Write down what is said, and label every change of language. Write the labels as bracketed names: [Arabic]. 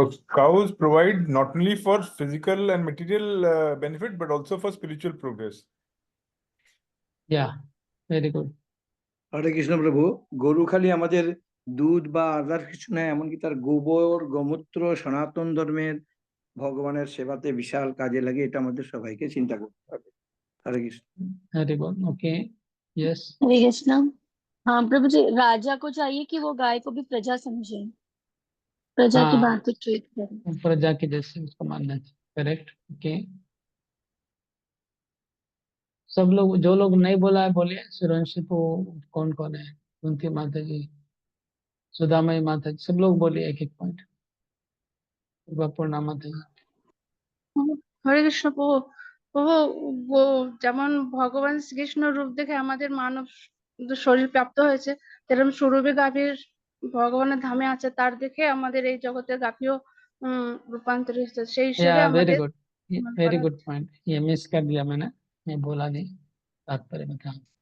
[English] Cows provide not only for physical and material benefit, but also for spiritual progress. Yeah very good. [Bangla] হরে কৃষ্ণ প্রভু, গরু খালি আমাদের দুধ বা আদার কিছু নয়, এমনকি তার গোবর গোমূত্র সনাতন ধর্মের ভগবানের সেবাতে বিশাল কাজে লাগে। এটা আমাদের সবাইকে চিন্তা করতে হবে। হরে Krishna. [English] Very good, okay, yes. [Hindi] हरे कृष्णा। हाँ प्रभु जी, राजा को चाहिए कि वो गाय को भी प्रजा समझे, प्रजा की हाँ, भांति ट्रीट करे। प्रजा के जैसे उसको मानना चाहिए, [English] Correct, okay. [Hindi] सब लोग, जो लोग नहीं बोला है बोलिए। सूर्यवंशी को कौन कौन है? कुंती माता जी, सुधामयी माता जी, सब लोग बोलिए एक एक पॉइंट। पूर्णा माता जी। [Bangla] হরে কৃষ্ণ প্রভু। প্রভু, যেমন ভগবান শ্রীকৃষ্ণ রূপ দেখে আমাদের মানব শরীর প্রাপ্ত হয়েছে, তেরকম স্বরূপে গাভীর ভগবানের ধামে আছে, তার দেখে আমাদের এই জগতের গাভীও রূপান্তরিত হচ্ছে, সেই হিসেবে [English] yeah very [Bangla] আমাদের [English] Good, very good point. [Hindi] ये मिस कर दिया मैंने, मैं बोला नहीं तात्पर्य में था।